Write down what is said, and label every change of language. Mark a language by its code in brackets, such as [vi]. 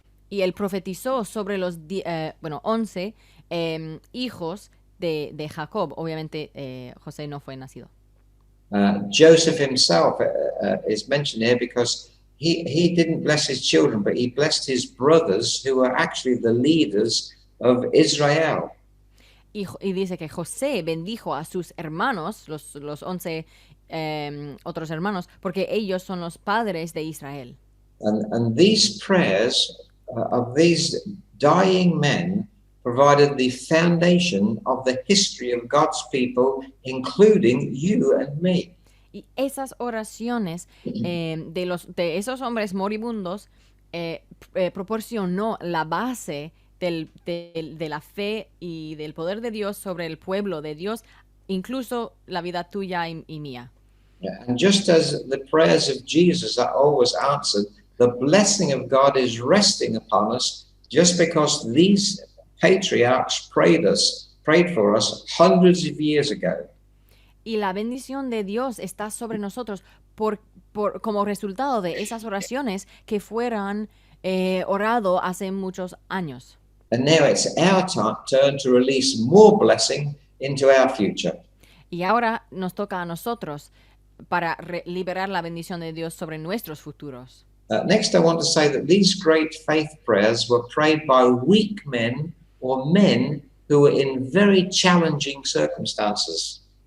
[es] Y él profetizó sobre los 11 hijos de Jacob. Obviamente José no fue nacido. [en] Joseph himself is mentioned here because he didn't bless his children, but he blessed his brothers who were actually the leaders of Israel. [es] Y dice que José bendijo a sus hermanos, los 11 otros hermanos, porque ellos son los padres de Israel. [en] And these prayers of these dying men provided the foundation of the history of God's people, including you and me. [es] Y esas oraciones de esos hombres moribundos proporcionó la base de la fe y del poder de Dios sobre el pueblo de Dios, incluso la vida tuya y mía. [en] And just as the prayers of Jesus are always answered, the blessing of God is resting upon us just because these patriarchs prayed for us hundreds of years ago. [es] Y la bendición de Dios está sobre nosotros como resultado de esas oraciones que fueron orado hace muchos años. [en] And now it's our turn to release more blessing into our future. [es] Y ahora nos toca a nosotros para liberar la bendición de Dios sobre nuestros futuros. [en] Next, I want to say that these great faith prayers were prayed by weak men or men who were in very challenging circumstances.